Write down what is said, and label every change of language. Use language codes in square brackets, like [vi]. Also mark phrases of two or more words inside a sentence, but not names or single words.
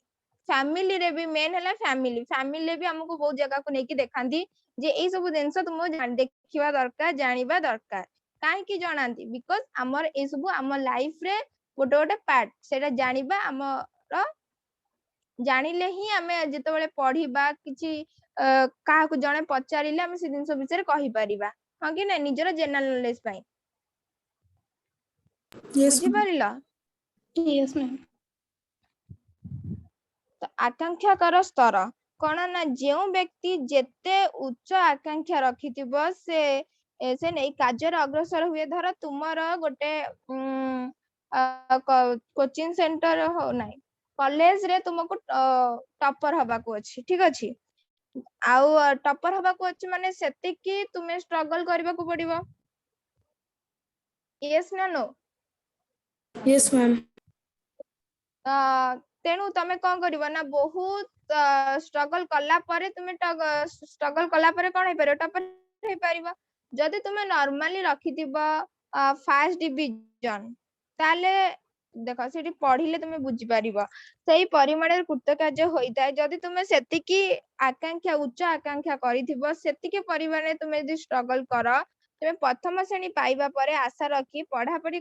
[or] ଫ୍ୟାମିଲିରେ ବି ମେନ୍ ହେଲା ଫ୍ୟାମିଲିରେ ବି ଆମକୁ ବହୁତ ଜାଗାକୁ ନେଇକି ଦେଖାନ୍ତି ଯେ ଏଇ ସବୁ ଜିନିଷ ତୁମକୁ ଦେଖିବା ଦରକାର ଜାଣିବା ଦରକାର କାହିଁକି ଜଣାନ୍ତି ବିକଜ ଆମର ଏଇ ସବୁ ଆମ ଲାଇଫରେ ଗୋଟେ ପାର୍ଟ ସେଇଟା ଜାଣିବା ଆମର ଜାଣିଲେ ହିଁ ଆମେ ଯେତେବେଳେ ପଢିବା କିଛି କାହାକୁ ଜଣେ ପଚାରିଲେ ଆମେ ସେ ଜିନିଷ ବିଷୟରେ କହିପାରିବା ହଁ କି ନାଇଁ ନିଜର [en] general knowledge [or] ପାଇଁ [en] Yes, ma'am. [or] ବୁଝିପାରିଲ [en] Yes, ma'am. [or] ଆକାଂକ୍ଷାର ସ୍ତର କଣ ନା ଯେଉଁ ବ୍ୟକ୍ତି ଯେତେ ଉଚ୍ଚ ଆକାଂକ୍ଷା ରଖିଥିବ ସେ ନେଇ କାର୍ଯ୍ୟରେ ଅଗ୍ରସର ହୁଏ ଧର ତୁମର ଗୋଟେ [en] coaching center [or] ହଉ ନାହିଁ କଲେଜରେ ତୁମକୁ ଟପର ହବାକୁ ଅଛି ଠିକ ଅଛି ଆଉ ଟପର ହବାକୁ ଅଛି ମାନେ ସେତିକି ତୁମେ ଷ୍ଟ୍ରଗଲ କରିବାକୁ ପଡିବ ୟେସ୍ ନା नो [en] Yes, ma'am. [or] ତେଣୁ ତମେ କଣ କରିବ ନା ବହୁତ ଷ୍ଟ୍ରଗଲ କଲା ପରେ ତୁମେ ଷ୍ଟ୍ରଗଲ କଲା ପରେ କଣ ହେଇପାରିବ ଟପର ହେଇପାରିବ ଯଦି ତୁମେ ନର୍ମାଲି ରଖିଥିବ [en] first division [or] ତାହେଲେ ଦେଖ ସେଠି ପଢିଲେ ତୁମେ ବୁଝିପାରିବ ସେଇ ପରିମାଣରେ କୃତକାର୍ଯ୍ୟ ହୋଇଥାଏ ଯଦି ତୁମେ ସେତିକି ଉଚ୍ଚ ଆକାଂକ୍ଷା କରିଥିବ ସେତିକି ପରିମାଣରେ ତୁମେ ଯଦି ଷ୍ଟ୍ରଗଲ କର ତୁମେ ପ୍ରଥମ ଶ୍ରେଣୀ ପାଇବା ପରେ ଆଶା ରଖି ପଢାପଢି